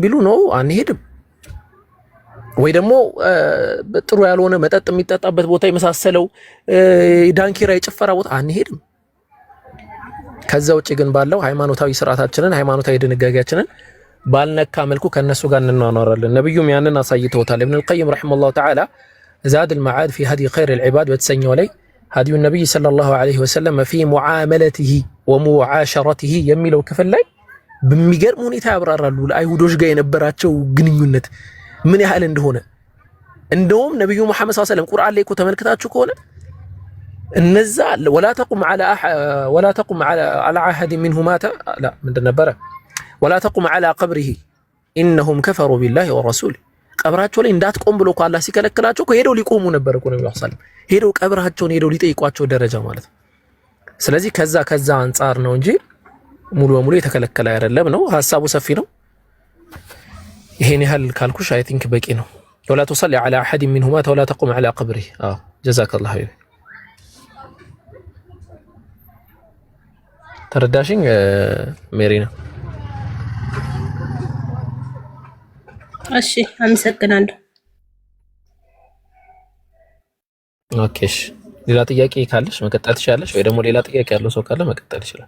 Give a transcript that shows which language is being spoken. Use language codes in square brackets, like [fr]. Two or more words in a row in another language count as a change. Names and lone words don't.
[am] ቢሉ ነው አንሄድም፣ ወይ ደግሞ ጥሩ ያልሆነ መጠጥ የሚጠጣበት ቦታ የመሳሰለው ዳንኪራ የጭፈራ ቦታ አንሄድም። ከዛ ውጪ ግን ባለው ሃይማኖታዊ ስርዓታችንን ሃይማኖታዊ ድንጋጌያችንን ባልነካ መልኩ ከነሱ ጋር እንኖራለን። ነብዩም ያንን አሳይተውታል። ኢብኑል ቀይም [ar] رحمه الله تعالى [am] ዛድ አልመዓድ ፊ ሀዲ ኸይር አልዒባድ በተሰኘው ላይ [ar] هدي النبي صلى الله عليه وسلم في معاملته ومعاشرته [am] የሚለው ክፍል ላይ በሚገርም ሁኔታ ያብራራሉ ለአይሁዶች ጋር የነበራቸው ግንኙነት ምን ያህል እንደሆነ እንደውም ነብዩ መሐመድ [ar] صلى الله عليه ወሰለም [am] ቁርአን ላይ እኮ ተመልክታችሁ ከሆነ እነዛ [ar] ولا تقم على عهد منه مات لا [am] ምንድን ነበረ [ar] ولا تقم على قبره انهم كفروا بالله ورسوله [am] ቀብራቸው ላይ እንዳትቆም ብሎ እኮ አላህ ሲከለክላቸው ሄደው ሊቆሙ ነበር እኮ ነብዩ [ar] صلى الله عليه وسلم [am] ሄደው ቀብራቸውን ሄደው ሊጠይቋቸው ደረጃ ማለት ነው። ስለዚህ ከዛ አንፃር ነው እንጂ ሙሉ በሙሉ የተከለከለ አይደለም ነው። ሐሳቡ ሰፊ ነው። ይሄን ያህል ካልኩሽ [en] I think [am] በቂ ነው። [ar] ولا تصلي على احد منهم مات ولا تقم على قبره جزاك الله خير [am] ተረዳሽኝ ሜሪና? እሺ አመሰግናለሁ። ኦኬሽ ሌላ ጥያቄ ካለሽ መቀጠል ትችላለሽ፣ ወይ ደግሞ ሌላ ጥያቄ ያለው ሰው ካለ መቀጠል ይችላል።